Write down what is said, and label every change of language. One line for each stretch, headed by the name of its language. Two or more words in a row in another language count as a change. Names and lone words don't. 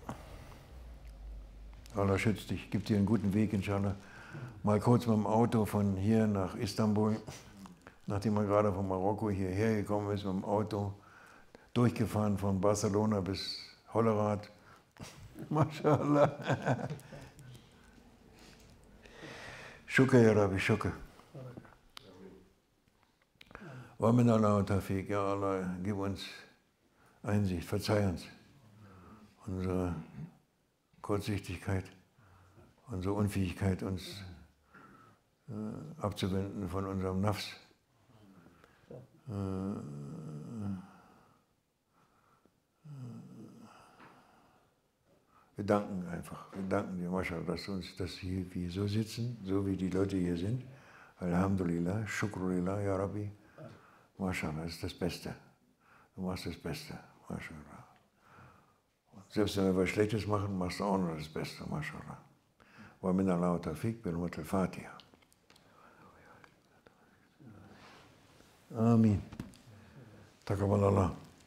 German: Allah schützt dich, gibt dir einen guten Weg, inshallah. Mal kurz mit dem Auto von hier nach Istanbul, nachdem man gerade von Marokko hierher gekommen ist, mit dem Auto, durchgefahren von Barcelona bis Hollerath.
Arabic: ما شاء الله. شكر, يا ربي، شكر. ومن الله والتوفيق، يا الله,
German: gib uns Einsicht, verzeih uns unsere Kurzsichtigkeit, unsere Unfähigkeit, uns abzuwenden von unserem Nafs. Wir danken einfach, wir danken dir, Mashallah, dass wir so sitzen, so wie die Leute hier sind.
Arabic: الحمد لله، شكرا لله، يا ربي.
German: Mashallah, das ist das Beste. Du machst das Beste, Mashallah. Selbst wenn wir was Schlechtes machen, machst du auch noch das Beste, Mashallah.
Arabic: ومن الله والتوفيق بالفاتحة. آمين. تقبل الله.